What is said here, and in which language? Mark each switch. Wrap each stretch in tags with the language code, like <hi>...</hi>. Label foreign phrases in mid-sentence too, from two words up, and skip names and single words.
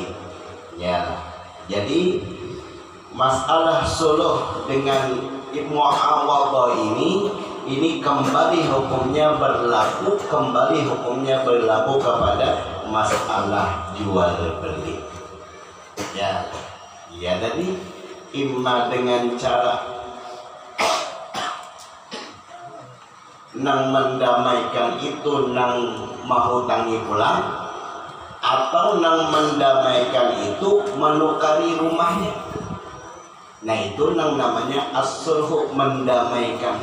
<id>Ya, jadi masalah suluh dengan muawadhah ini kembali hukumnya berlaku kepada masalah jual beli.</id> <bjn>Ya, tadi imma dengan cara nang mendamaikan itu nang mahutangi pulang, atau nang mendamaikan itu menukari rumahnya. Nah itu nang namanya as-sulhu, mendamaikan.</bjn>